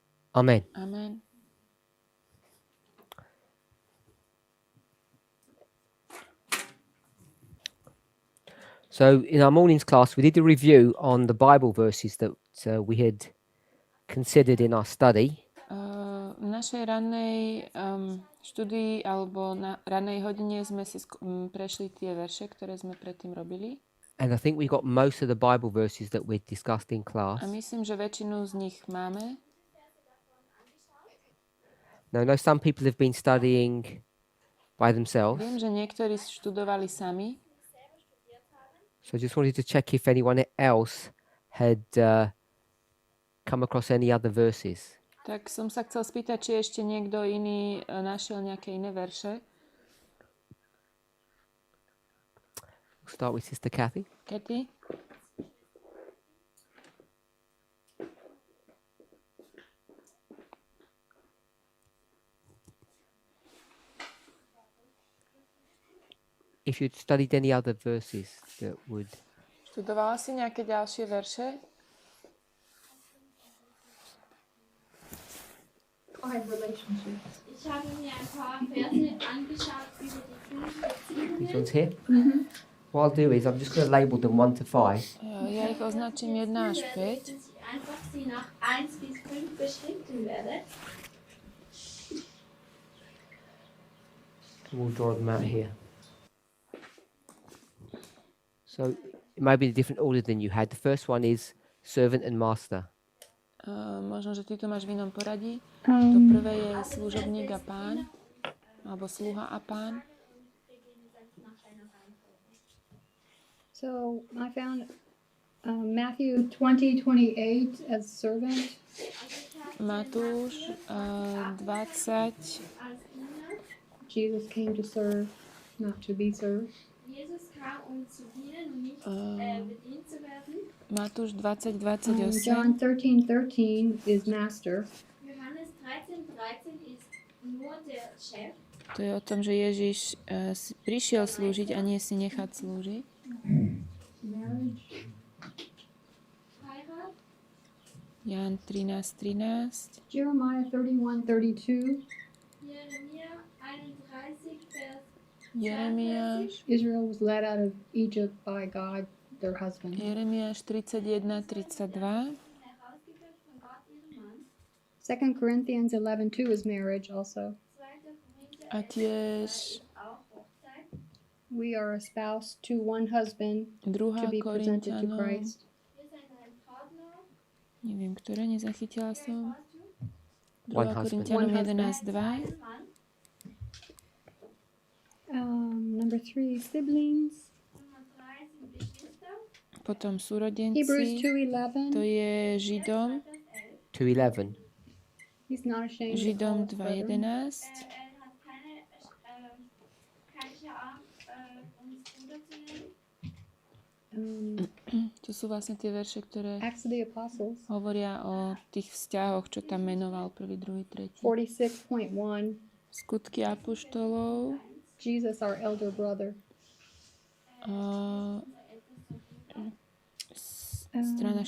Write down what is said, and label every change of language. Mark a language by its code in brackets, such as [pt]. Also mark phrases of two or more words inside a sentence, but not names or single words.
[en] Amen. Amen. So in our morning's class, we did a review on the Bible verses that we had considered in our study. [sk] V našej rannej štúdii alebo na rannej hodine sme si prešli tie verše, ktoré sme predtým robili. [en] And I think we got most of the Bible verses that we discussed in class. [sk] A myslím, že väčšinu z nich máme. [en] Now, I know some people have been studying by themselves. [sk] Viem, že niektorí študovali sami. [en] So I just wanted to check if anyone else had come across any other verses. [sk] Tak som sa chcel spýtať, či ešte niekto iný našiel nejaké iné verše. [en] We'll start with Sister Kathy. Kathy? If you'd studied any other verses that would... [sk] Študovala si nejaké ďalšie verše? [en] Relationships. [de] Ich habe mir ein paar Verse angeschaut über die Beziehungen. [en] These ones here? Mm-hmm. What I'll do is I'm just going to label them 1 to 5. [sk] Ja ich označím 1 až 5. [de] Dass ich einfach sie nach 1 bis 5 beschriften werde. [en] We'll draw them out here. So it might be in a different order than you had. The first one is servant and master. [sk] Možno, že ty to máš v inom poradí. To prvé je služobník a pán, alebo sluha a pán. [en] So I found Matthew 20:28 as servant. [sk] Matúš 20. [en] Jesus came to serve, not to be served. [de] Jesus kam, zu dienen und nicht bedient zu werden. [sk] Matúš 20:28. [en] John 13:13 is master. [de] Johannes 13:13 ist nur der Chef. [sk] To je o tom, že Ježiš prišiel slúžiť a nie si nechať slúžiť. [en] Marriage. [de] Heirat. [sk] Ján 13:13. [en] Jeremiah 31:32. [de] Jeremia 31 Vers. [sk] Jeremiáš. [en] Israel was led out of Egypt by God, their husband. [sk] Jeremiáš 31:32. [en] 2 Corinthians 11:2 is marriage also. [sk] A tiež [en] We are espoused to one husband to 2. be presented to [sk] Korinťanom. [en] Christ. [sk] Neviem, ktoré nezachytila som. 2. [en] One husband. [sk] Korinťanom [en] One husband. 11:2. Number 3, siblings. [sk] Potom [en] Hebrews [sk] súrodenci. 2:11. To je Židom. 2:11. [en] He's not ashamed to call [sk] Židom [en] us brethren. [sk] 2:11. To sú vlastne tie verše, ktoré [en] Acts of the Apostles. [sk] hovoria o tých vzťahoch, čo tam menoval 1., 2., 3. 46.1. Skutky apoštolov. [en] Jesus, our elder brother. [sk] Strana